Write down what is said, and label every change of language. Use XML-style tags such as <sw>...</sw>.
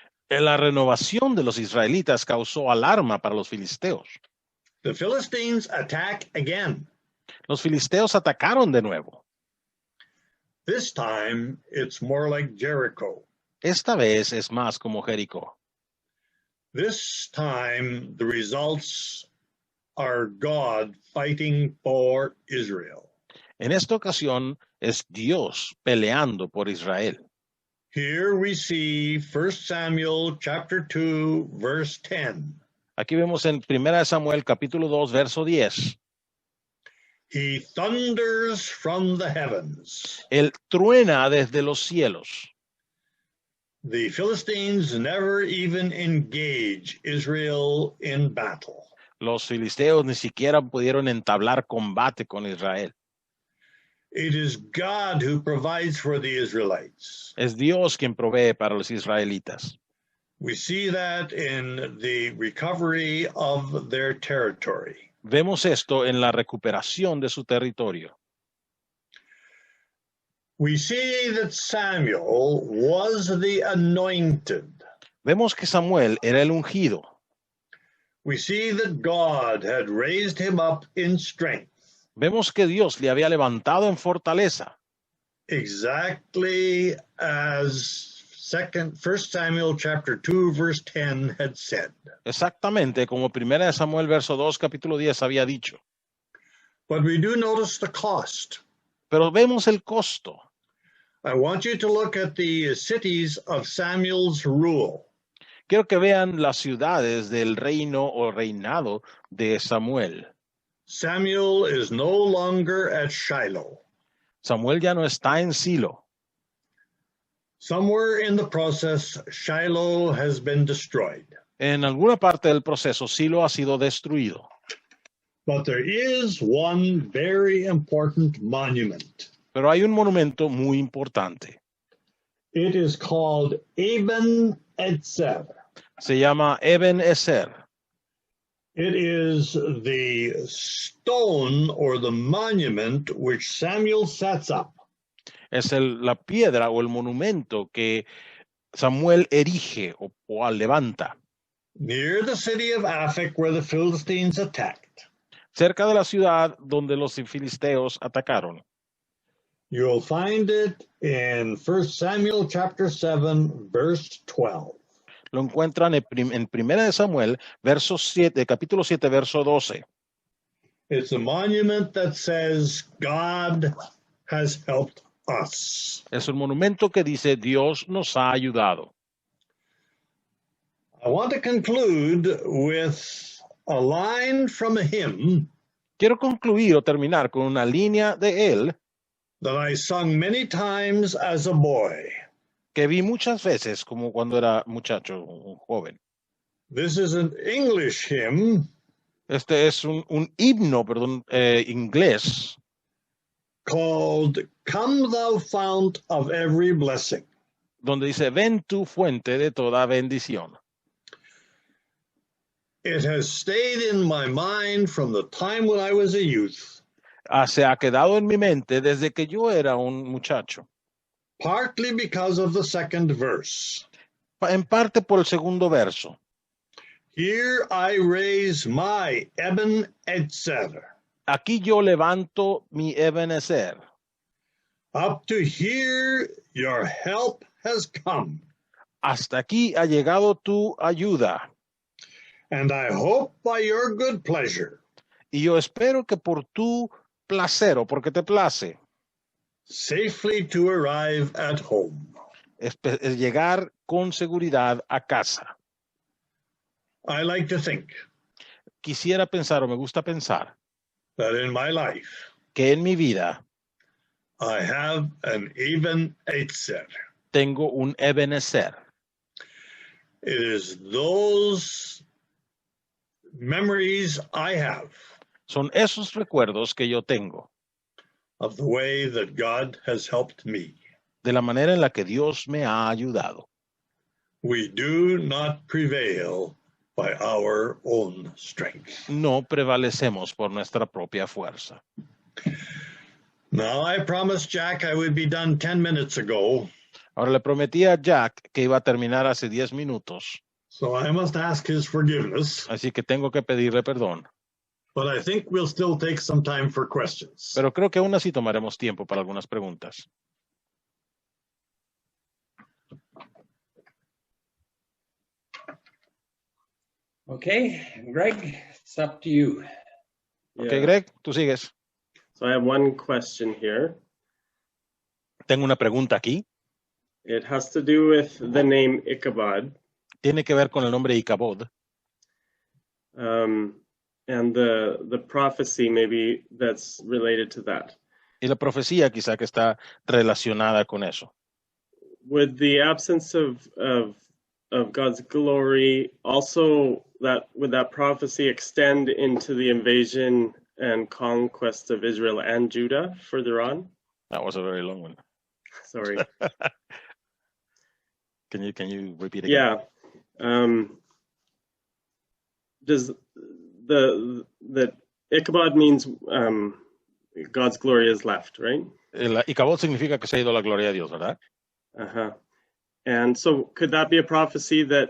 <es>La renovación de los israelitas causó alarma para los filisteos.</es> <en>The Philistines attack again.</en> <es>Los filisteos atacaron de nuevo.</es> <en>This time, it's more like Jericho.</en> <es>Esta vez es más como Jericó.</es> <en>This time, the results are God fighting for Israel.</en> <es>En esta ocasión es Dios peleando por Israel.</es> <en>Here we see 1 Samuel chapter 2, verse 10.</en> <es>Aquí vemos en 1 Samuel capítulo 2, verso 10.</es> <en>He thunders from the heavens.</en> <es>Él truena desde los cielos.</es> <en>The Philistines never even engage Israel in battle.</en> <es>Los filisteos ni siquiera pudieron entablar combate con Israel.</es> <en>It is God who provides for the Israelites.</en> <es>Es Dios quien provee para los israelitas.</es> <en>We see that in the recovery of their territory.</en> <es>Vemos esto en la recuperación de su territorio.</es> <en>We see that Samuel was the anointed.</en> <es>Vemos que Samuel era el ungido.</es> <en>We see that God had raised him up in strength.</en> <es>Vemos que Dios le había levantado en fortaleza.</es> <en>Exactly as 1 Samuel chapter 2 verse 10 had said.</en> <es>Exactamente como 1 Samuel verso 2 capítulo 10 había dicho.</es> <en>But we do notice the cost.</en> <es>Pero vemos el costo.</es> <en>I want you to look at the cities of Samuel's rule.</en> <es>Quiero que vean las ciudades del reino o reinado de Samuel.</es> <en>Samuel is no longer at Shiloh.</en> <es>Samuel ya no está en Silo.</es> <en>Somewhere in the process, Shiloh has been destroyed.</en> <es>En alguna parte del proceso, Silo ha sido destruido.</es> <en>But there is one very important monument.</en> <es>Pero hay un monumento muy importante.</es> <en>It is called Eben Etzer.</en> <es>Se llama Eben Ezer.</es> <en>It is the stone or the monument which Samuel sets up.</en> <es>Es la piedra o el monumento que Samuel erige o levanta.</es> <en>Near the city of Aphek where the Philistines attacked.</en> <es>Cerca de la ciudad donde los filisteos atacaron.</es> <en>You'll find it in 1 Samuel chapter 7, verse 12.</en> <es>Lo encuentran en 1 Samuel, capítulo 7, verso 12.</es> <en>It's a monument that says God has helped us.</en> <es>Es un monumento que dice Dios nos ha ayudado.</es> <en>I want to conclude with a line from a hymn.</en> <es>Quiero concluir o terminar con una línea de él</es> <en>that I sung many times as a boy.</en> <es>que vi muchas veces como cuando era muchacho, un joven.</es> <en>This is an English hymn</en> <es>Este es un himno, perdón, inglés,</es> <en>called Come Thou Fount of Every Blessing.</en> <es>donde dice, ven tu fuente de toda bendición.</es> <en>It has stayed in my mind from the time when I was a youth,</en> <es>Se ha quedado en mi mente desde que yo era un muchacho,</es> <en>partly because of the second verse.</en> <es>en parte por el segundo verso.</es> <en>Here I raise my Ebenezer.</en> <es>Aquí yo levanto mi Ebenezer.</es> <en>Up to here your help has come.</en> <es>Hasta aquí ha llegado tu ayuda.</es> <en>And I hope by your good pleasure,</en> <es>Y yo espero que por tu placer o porque te place,</es> <en>safely to arrive at home.</en> <es>es llegar con seguridad a casa.</es> <en>I like to think</en> <es>Quisiera pensar o me gusta pensar</es> <en>that in my life</en> <es>que en mi vida</es> <en>I have an Ebenezer.</en> <es>tengo un Ebenezer.</es> <en>It is those memories I have</en> <es>Son esos recuerdos que yo tengo</es> <en>of the way that God has helped me.</en> <es>de la manera en la que Dios me ha ayudado.</es> <en>We do not prevail by our own strength.</en> <es>No prevalecemos por nuestra propia fuerza.</es> <en>Now, I promised Jack I would be done 10 minutes ago,</en> <es>Ahora le prometí a Jack que iba a terminar hace 10 minutos,</es> <en>so I must ask his forgiveness,</en> <es>así que tengo que pedirle perdón.</es> <en>but I think we'll still take some time for questions.</en> <es>Pero creo que aún así tomaremos tiempo para algunas preguntas.</es> <en>Okay, Greg, it's up to you. Ok, Yeah.</en> <es>Greg, tú sigues.</es> <en>So I have one question here.</en> <es>Tengo una pregunta aquí.</es> <en>It has to do with the name Ichabod,</en> <es>Tiene que ver con el nombre Icabod</es> <en>and the prophecy maybe that's related to that.</en> <es>y la profecía quizá que está relacionada con eso.</es> <en>Would the absence of God's glory also would that prophecy extend into the invasion and conquest of Israel and Judah further on? That was a very long one. Sorry. Can you repeat again? Yeah. Does the Ichabod means God's glory is left, right?</en> <es>Icabod significa que se ha ido la gloria de Dios, ¿verdad? Uh-huh.</es> <en>And so could that be a prophecy</en>